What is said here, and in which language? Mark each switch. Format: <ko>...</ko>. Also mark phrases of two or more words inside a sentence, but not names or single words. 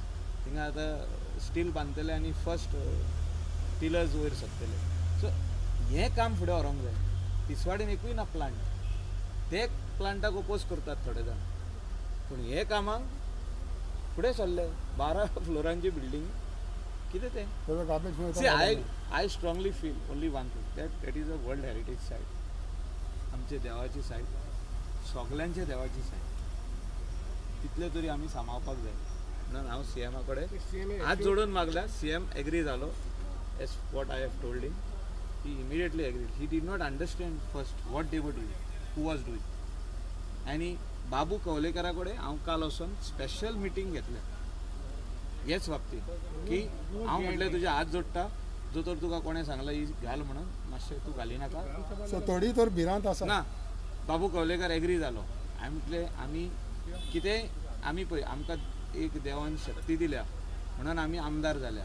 <kok>थिंगा आतां स्टील बांदतले आनी फर्स्ट पिलर्स वयर सकतले. सो हें काम फुडें व्हरोंक जाय. तिसवाडीन एकूय ना प्लांट. ते प्लांटाक ओपोज करतात थोडे जाण, पूण हे कामाक फुडें सरले. 12 फ्लोरांची बिल्डींग कितें तें तेजो गार्बेज</kok> <en>See, I strongly feel only one thing that is a World Heritage Site.</en> <kok>आमचे देवाची सायट, सगळ्यांचे देवाची सायट. तितले तरी आमी सांबाळपाक जाय. म्हणून हांव CMA कडेन हात जोडून मागला. CM एग्री जालो.</kok> <en>As what I have told him, he immediately agreed. He did not understand first what they were doing, who was doing.</en> <kok>आणि बाबू कवलेकरा कडेन हांव काल वचून</kok> <en>special meeting</en> <kok>घेतलें हेच बाबतींत की हांव म्हटलें तुजे हात जोडटा जो तर तुका कोणें सांगला ही घाल म्हणून मातशें तूं घाली नाका. सो थोडी तर भिरांत आसा ना बाबू कवलेकर एग्री जालो. हांवें म्हटलें आमी कितें आमी पळय आमकां एक देवान शक्ती दिल्या म्हणून आमी आमदार जाल्या.</kok>